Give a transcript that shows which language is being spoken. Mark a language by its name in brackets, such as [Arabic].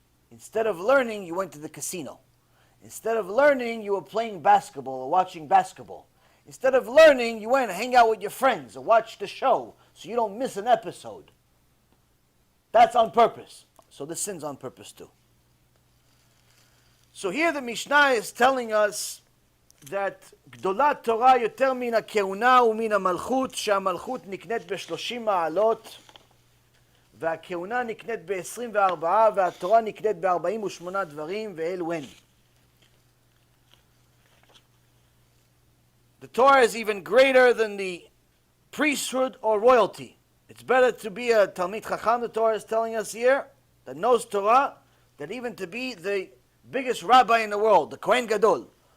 [English] Instead of learning, you went to the casino. Instead of learning, you were playing basketball or watching basketball. Instead of learning, you went and hang out with your friends or watch the show so you don't miss an episode. That's on purpose. So the sin's on purpose too. So here the Mishnah is telling us [Hebrew] that גדולת תורה יותר מן הכהונה ומן המלכות, שהמלכות נקנית ב-30 מעלות, והכהונה נקנית ב-24, והתורה נקנית ב-48 דברים, ואלו הן. [English] The Torah is even greater than the priesthood or royalty. It's better to be a Talmid Chacham, the Torah is telling us here, that knows Torah, than even to be the biggest rabbi in the world, the Kohen Gadol.